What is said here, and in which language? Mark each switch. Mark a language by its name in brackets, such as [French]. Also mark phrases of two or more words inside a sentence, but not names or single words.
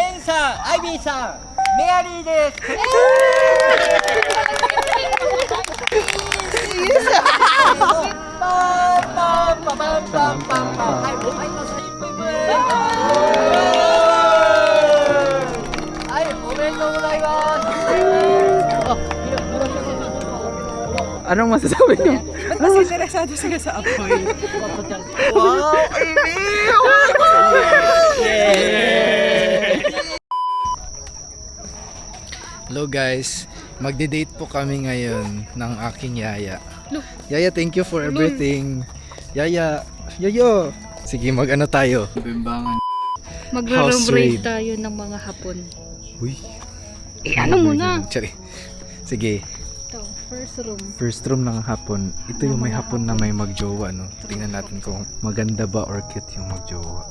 [Japanese] テンさん、アイビーさん、メアリーです。パンパンパパンパンパンパン。はい、おめでとうございます。はい、おめでとうございます。 [Filipino] Anong masasabi niyo? Mas interesado sila sa apoy. Wow, Amy! [English] Hello guys, [Filipino] magde-date po kami ngayon ng aking yaya. Yaya, [English] thank you for everything. [Filipino] Yaya, yayo. Sige, mag-ano tayo? Bimbangan. [English] House raid. [Filipino] Magro-room tayo ng mga hapon. Uy. Ano muna? Sorry. Sige, Ito, [English] first room. first room [Filipino] ng hapon. Ito yung may hapon na may magjowa, no? Tingnan natin kung maganda ba or cute yung magjowa.